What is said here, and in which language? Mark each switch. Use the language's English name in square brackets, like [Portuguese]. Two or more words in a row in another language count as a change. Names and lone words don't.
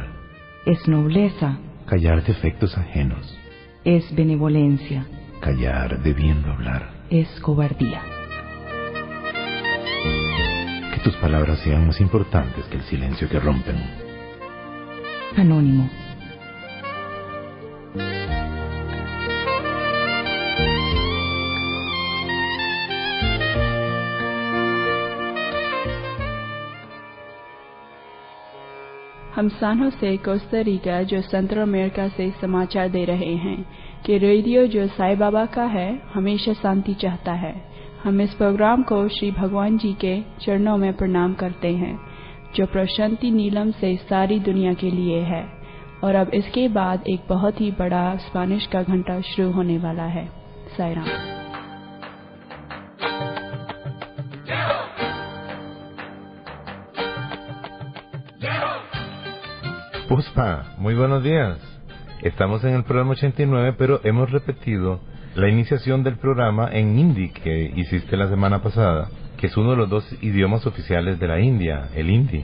[Spanish] Es nobleza. Callar defectos ajenos. Es benevolencia. Callar debiendo hablar. Es cobardía. Que tus palabras sean más importantes que el silencio que rompen. Anónimo. [Hindi] हम सान होसे कोस्टा रिका जो सेंट्रल अमेरिका से समाचार दे रहे हैं कि रेडियो जो साईं बाबा का है हमेशा शांति चाहता है। हम इस प्रोग्राम को श्री भगवान जी के चरणों में प्रणाम करते हैं जो प्रशांति नीलम से सारी दुनिया के लिए है। और अब इसके बाद एक बहुत ही बड़ा स्पेनिश का घंटा शुरू होने वाला है। साईं राम। [Spanish] Puspa, muy buenos días. Estamos en el programa 89, pero hemos repetido la iniciación del programa en hindi que hiciste la semana pasada, que es uno de los dos idiomas oficiales de la India, el hindi.